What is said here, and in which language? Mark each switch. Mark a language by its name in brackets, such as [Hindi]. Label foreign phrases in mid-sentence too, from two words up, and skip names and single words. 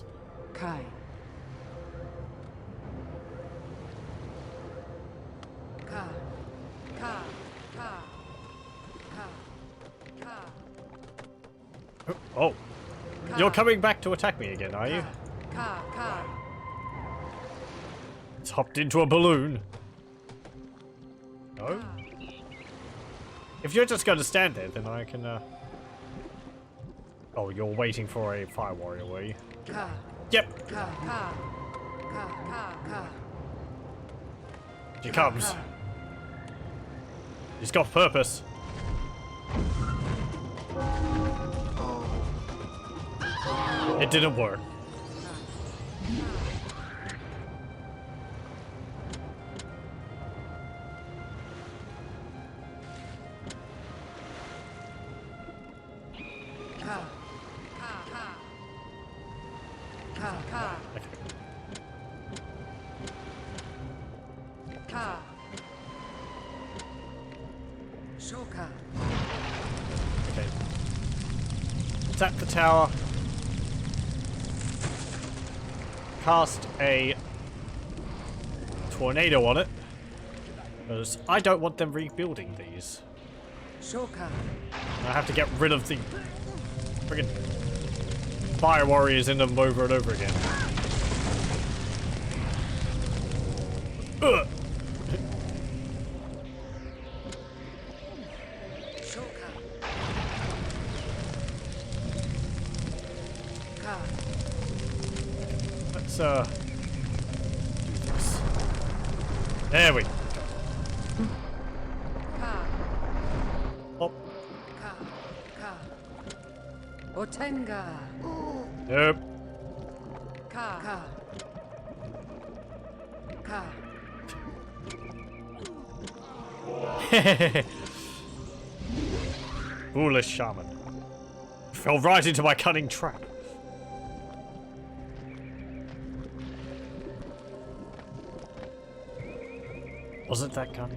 [English] Kai. Ka. Ka. Ka. Ka. Ka. Oh, you're coming back to attack me again, are you? Ka. Ka. It's hopped into a balloon. No? If you're just going to stand there, then I can, Oh, you're waiting for a fire warrior, were you? Ka. Yep. Ka. Ka. Ka. Ka. Ka. She comes. She's got purpose. It didn't work. Ka. Ka. Ka. Ka. Shoka. Okay. Tap the tower. Cast a tornado on it. Because I don't want them rebuilding these. Shoka. I have to get rid of the friggin' fire warriors in them over and over again. Ugh. Shoka. Ka. Let's do this. There we go. Ka. Oh, Ka. Ka. Otenga. nope. Ka. Ka. Ka. Foolish shaman. Fell right into my cunning trap. Was it that cunning?